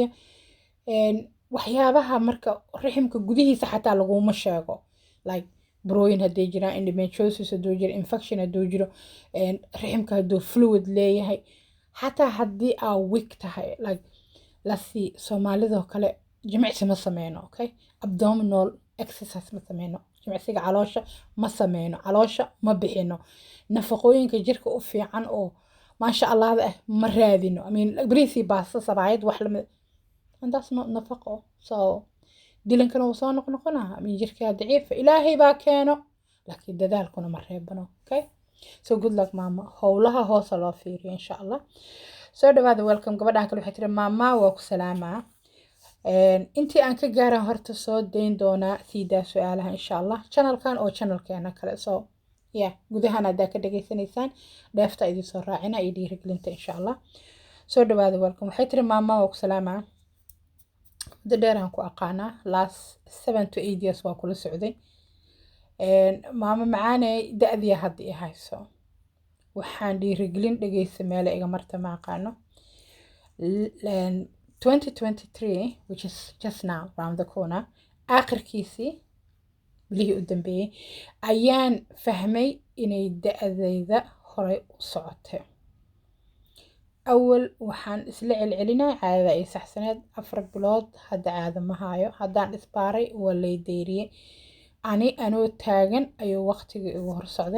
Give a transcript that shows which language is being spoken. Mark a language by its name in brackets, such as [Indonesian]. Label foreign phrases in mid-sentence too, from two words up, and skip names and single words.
[Somali] waxyaabaha marka riximka gudihiisa xataa laguma sheego, like brooyin hadday jiraan, endometriosis hadduu jiro, infection hadduu jiro, riximka hadduu fluid leeyahay, xataa haddii aa weak tahay, like lasii soomaalidoo kale jimicsi ma sameyno, okay, [English] abdominal exercise [Somali] ma sameyno, jimicsiga caloosha ma sameyno, caloosha ma bixino, nafaqooyinka jirka u fiican oo [Arabic] ما شاء الله [Somali] ah ma raadino. [English] I mean [Somali] bariisi baasta sabaayad wax lamid, [English] and that's not [Somali] nafaqo. so dilankana wuu soo noqnoqonaa. [English] I mean [Somali] jirkaa daciifa ilaahay baa keeno, laakiin dadaalkuna ma reebano. [English] okay, so good luck mama. [Somali] howlaha hoosa loo fiiriyo [Arabic] إن شاء الله. [Somali] soo dhawaada, welcome. gabadhaan kale waxay tiri maama waa ku salaamaa. intii aan ka gaaran horta soo dayn doonaa siidaa su-aalaha [Arabic] إن شاء الله [Somali] channelkan oo channelkeena kale. [English] so yeah, [Somali] gudahaan haddaa ka dhageysanaysaan dheefta idin soo raacina iyo dhiirigelinta [Arabic] إن شاء الله. [Somali] soo dhawaada, welcome. waxay tiri maama waa ku salaamaa. muddo dheeraan ku aqaanaa, [English] last 7 to 8 years [Somali] waa kula socday. maama macaaney da-diya hadda i hayso, waxaan dhiirigelin dhegeysa meele iga marta ma aqaano. [English] 2023 which is just now around the corner, [Somali] aakhirkiisii bilihii u dambeeyey ayaan fahmay inay da-dayda horay u socotay. awal waxaan isla celcelinaa caadada ay saxsaneed 4 bilood, hadda caado ma hayo. haddaan isbaaray waa lay deyriyey. anoo taagan ayuu waqtigii igu hor socday.